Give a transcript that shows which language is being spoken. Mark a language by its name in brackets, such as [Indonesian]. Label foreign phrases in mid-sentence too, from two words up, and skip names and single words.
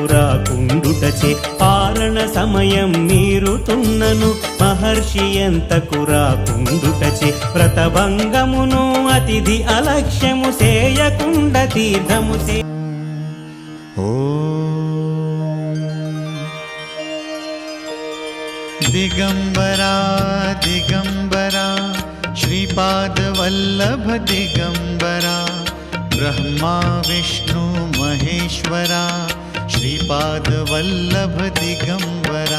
[Telugu] రాకుండుటచే పారణ సమయం మీరుతున్నను మహర్షి ఎంతకు రాకుండుటచే వ్రతభంగమును అతిథి అలక్ష్యము సేయకుండ తీర్థము సే [Marathi] दिगंबरा दिगंबरा श्रीपाद वल्लभ दिगंबरा ब्रह्मा विष्णु महेश्वरा श्रीपाद वल्लभ दिगंबरा